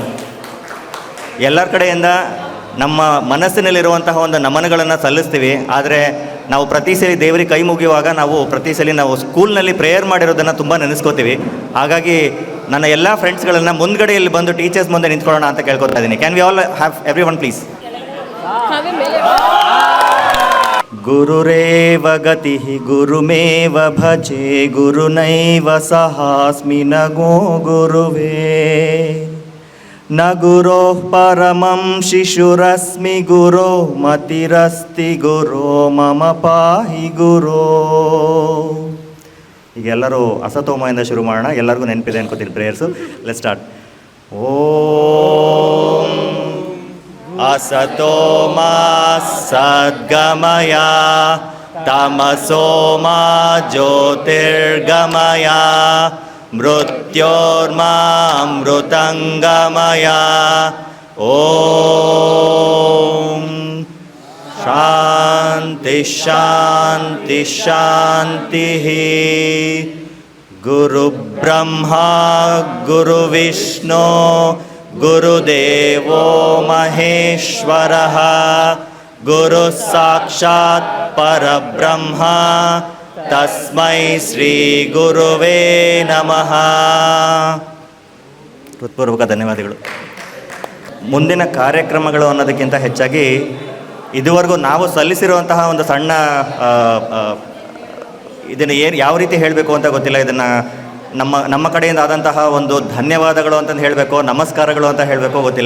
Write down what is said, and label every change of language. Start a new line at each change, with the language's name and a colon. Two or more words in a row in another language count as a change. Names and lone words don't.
Kannada: ಎಲ್ಲರ ಕಡೆಯಿಂದ ನಮ್ಮ ಮನಸ್ಸಿನಲ್ಲಿರುವಂತಹ ಒಂದು ನಮನಗಳನ್ನು ಸಲ್ಲಿಸ್ತೀವಿ. ಆದರೆ ನಾವು ಪ್ರತಿ ಸಲ ದೇವರಿಗೆ ಕೈ ಮುಗಿಯುವಾಗ ನಾವು ಪ್ರತಿ ಸಲ ನಾವು ಸ್ಕೂಲ್ನಲ್ಲಿ ಪ್ರೇಯರ್ ಮಾಡಿರೋದನ್ನು ತುಂಬ ನೆನೆಸ್ಕೋತೀವಿ. ಹಾಗಾಗಿ ನನ್ನ ಎಲ್ಲ ಫ್ರೆಂಡ್ಸ್ಗಳನ್ನು ಮುಂದ್ಗಡೆಯಲ್ಲಿ ಬಂದು ಟೀಚರ್ಸ್ ಮುಂದೆ ನಿಂತ್ಕೊಳ್ಳೋಣ ಅಂತ ಕೇಳ್ಕೊತಾ ಇದ್ದೀನಿ.
English: Can we all have every one please?
Sanskrit: ಗುರುರೇವ ಗತಿ ಗುರುಮೇವ ಭಜೆ ಗುರುನೈವ ಸಹಾಸ್ಮಿ ನಗೋ ಗುರುವೇ ನ ಗುರೋ ಪರಮಂ ಶಿಶುರಸ್ಮಿ ಗುರೋ ಮತಿರಸ್ತಿ ಗುರೋ ಮಮ ಪಾಹಿ ಗುರೋ.
Kannada: ಈಗ ಎಲ್ಲರೂ ಅಸತೋಮದಿಂದ ಶುರು ಮಾಡೋಣ. ಎಲ್ಲರಿಗೂ ನೆನಪಿದೆ ಅನ್ಕೋತೀನಿ ಪ್ರೇಯರ್ಸು.
English: let's start.
Sanskrit: ಓಂ ಅಸತೋಮ ಸದ್ಗಮಯ ತಮಸೋಮ ಜ್ಯೋತಿರ್ಗಮಯ ಮೃತ್ಯೋರ್ಮಾಮೃತಂಗಮಯ. ಓಂ ಶಾಂತಿ ಶಾಂತಿ ಶಾಂತಿ. ಗುರು ಬ್ರಹ್ಮ ಗುರು ವಿಷ್ಣು ಗುರುದೇವೋ ಮಹೇಶ್ವರಃ ಗುರು ಸಾಕ್ಷಾತ್ ಪರಬ್ರಹ್ಮ ತಸ್ಮೈ ಶ್ರೀ ಗುರುವೇ ನಮಃ.
Kannada: ಹೃತ್ಪೂರ್ವಕ ಧನ್ಯವಾದಗಳು. ಮುಂದಿನ ಕಾರ್ಯಕ್ರಮಗಳು ಅನ್ನೋದಕ್ಕಿಂತ ಹೆಚ್ಚಾಗಿ ಇದುವರೆಗೂ ನಾವು ಸಲ್ಲಿಸಿರುವಂತಹ ಒಂದು ಸಣ್ಣ ಇದನ್ನು ಯಾವ ರೀತಿ ಹೇಳಬೇಕು ಅಂತ ಗೊತ್ತಿಲ್ಲ. ಇದನ್ನು ನಮ್ಮ ಕಡೆಯಿಂದ ಆದಂತಹ ಒಂದು ಧನ್ಯವಾದಗಳು ಅಂತಂದು ಹೇಳಬೇಕು, ನಮಸ್ಕಾರಗಳು ಅಂತ ಹೇಳಬೇಕು ಗೊತ್ತಿಲ್ಲ.